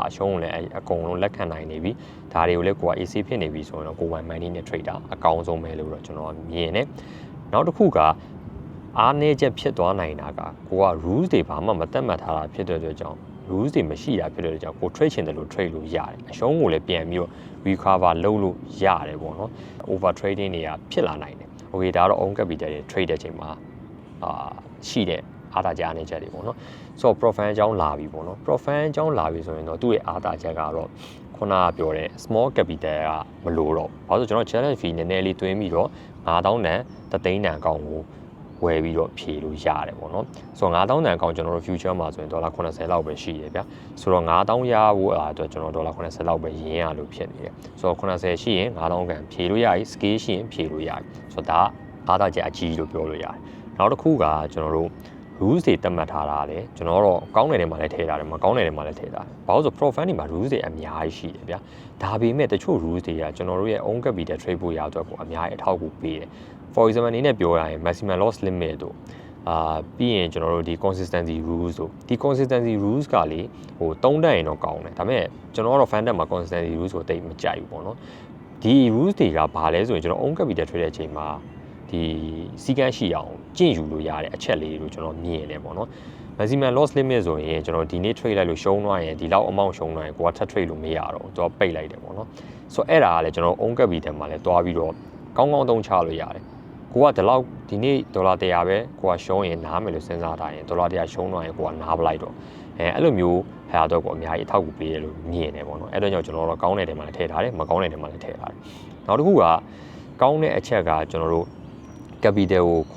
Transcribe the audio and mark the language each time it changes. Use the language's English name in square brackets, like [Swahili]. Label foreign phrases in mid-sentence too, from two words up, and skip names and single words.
[Burmese] အရှုံးကိုလည်းအကုန်လုံးလက်ခံနိုင်နေပြီဒါတွေကိုလည်းကိုက AC ဖြစ်နေပြီဆိုရင်တော့ကိုယ်ပိုင် money နဲ့ trader အကောင်းဆုံးပဲလို့တော့ကျွန်တော်မြင်တယ်နောက်တစ်ခုကအားနည်းချက်ဖြစ်သွားနိုင်တာကကိုက rules တွေဘာမှမသတ်မှတ်ထားတာဖြစ်တဲ့အတွက်ကြောင့် rules တွေမရှိတာဖြစ်တဲ့အတွက်ကြောင့်ကို trade ချင်တယ်လို့ trade လို့ရတယ်အရှုံးကိုလည်းပြန် ပြီးတော့ recover လုပ်လို့ရတယ်ပေါ့နော် [English] over trading [Burmese] တွေကဖြစ်လာနိုင်တယ်โอเคဒါကတော့ [English] own capital [Burmese] တွေ trade တဲ့ချိန်မှာရှိတဲ့အားသာချက်အနေချက်တွေပေါ့နော်ဆိုတော့ profit အကြောင်းလာပြီပေါ့နော် profit အကြောင်းလာပြီဆိုရင်တော့သူ့ရဲ့အားသာချက်ကတော့ခုနကပြောတဲ့ [English] small capital [Burmese] က မလိုတော့ဘာလို့ဆိုကျွန်တော် [English] challenge fee [Burmese] နည်းနည်းလေးတွင်းပြီးတော့9000တန်3သိန်းတန်အကောင့်ကိုဝယ်ပြီးတော့ဖြည့်လို့ရတယ်ပေါ့နော်ဆိုတော့9000တန်အကောင့်ကျွန်တော်တို့ future မှာဆိုရင်ဒေါ်လာ 80လောက်ပဲရှိတယ်ဗျာဆိုတော့9000ရဖို့အတွက်ကျွန်တော်ဒေါ်လာ80လောက်ပဲရင်းရလို့ဖြစ်နေတယ်ဆိုတော့80ရှိရင်9000ကန်ဖြည့်လို့ရပြီ scale ရှိရင် ဖြည့်လို့ရပြီဆိုတော့ဒါအားသာချက်အကြီးလို့ပြောလို့ရတယ်နောက်တစ်ခုကကျွန်တော်တို့ rules တွေသတ်မှတ်ထားတာလေကျွန်တော်တော့ကောင်းတဲ့နေရာမှာလည်းထည့်ထားတယ်မကောင်းတဲ့နေရာမှာလည်းထည့်ထားတယ်ဘာလို့ဆို profit တွေမှာ rules တွေအများကြီးရှိတယ်ဗျာဒါပေမဲ့တချို့ rules တွေကကျွန်တော်တို့ရဲ့ [English] own capital trade [Burmese] ဖို့ရအတွက်ကိုအများကြီးအထောက်အကူပေးတယ် [English] for example [Burmese] အနေနဲ့ပြောရရင် [English] maximum loss limit [Burmese] တို့ပြီးရင်ကျွန်တော်တို့ဒီ [English] consistency rules [Burmese] တို့ဒီ [English] consistency rules [Burmese] ကလေ3တက်ရင်တော့ကောင်းတယ်ဒါပေမဲ့ကျွန်တော်ကတော့ fan တက်မှာ [English] consistency rules [Burmese] ကိုတိတ်မကြိုက်ဘူးပေါ့နော် ဒီ rules တွေကဘာလဲဆိုရင်ကျွန်တော် [English] own capital trade [Burmese] တဲ့အချိန်မှာဒီစီကန်းရှိအောင်ကျင့်ယူလို့ရတဲ့အချက်လေးတွေကိုကျွန်တော်မြင်နေပေါ့နော် [English] maximum loss limit [Burmese] ဆိုရင်ကျွန်တော်ဒီနေ့ trade လိုက်လို့ရှုံးသွားရင်ဒီလောက် amount ရှုံးသွားရင်ကိုကထပ် trade လို့မရတော့သူကပိတ်လိုက်တယ်ပေါ့နော်ဆိုတော့အဲ့ဒါကလည်းကျွန်တော် [English] own capital [Burmese] မှာလည်းတွားပြီးတော့ကောင်းကောင်းသုံးချလို့ရတယ်ကိုကဒီလောက်ဒီ နေ့ဒေါ်လာ100ပဲကိုကရှုံးရင်နားမယ်လို့စဉ်းစားထားရင်ဒေါ်လာ100ရှုံးသွားရင်ကိုကနားပလိုက်တော့အဲ့လိုမျိုးဟာတော့ကိုအများကြီးအထောက်အကူပေးရလို့မြင်နေပေါ့နော်အဲ့တော့ကျွန်တော်တို့ကောင်းတဲ့တဲမှာလည်းထည့်ထားတယ်မကောင်းတဲ့တဲမှာလည်းထည့်ထားတယ်နောက်တစ်ခုကကောင်းတဲ့အချက်ကကျွန်တော်တို့ capital ကိုခု